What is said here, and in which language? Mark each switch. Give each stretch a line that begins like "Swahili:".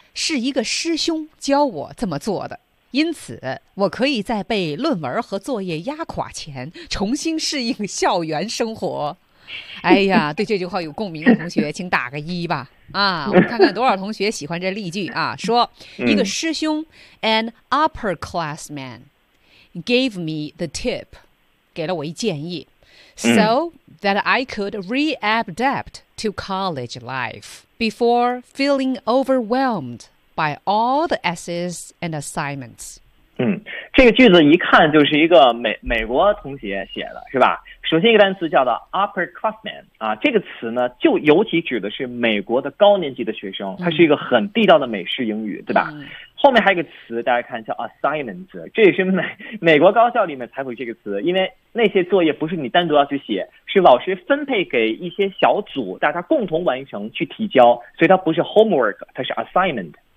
Chinese: 是一个师兄教我这么做的，因此我可以在被论文和作业压垮前重新适应校园生活。哎呀，对这句话有共鸣的同学请打个一吧。啊，我们看看多少同学喜欢这例句啊。说一个师兄
English: an upperclassmangave me the tip，
Chinese: 给了我一建议
English: so that I could readapt to college life before feeling overwhelmed by all the essays and assignments。
Chinese: 这个句子一看就是一个美国同学写的，是吧？首先一个单词叫做 upperclassman 啊，这个词呢就尤其指的是美国的高年级的学生，它是一个很地道的美式英语，对吧？后面还有一个词，大家看一下 assignment， 这也是美国高校里面才会这个词，因为那些作业不是你单独要去写，是老师分配给一些小组，大家共同完成去提交，所以它不是 homework， 它是 assignment。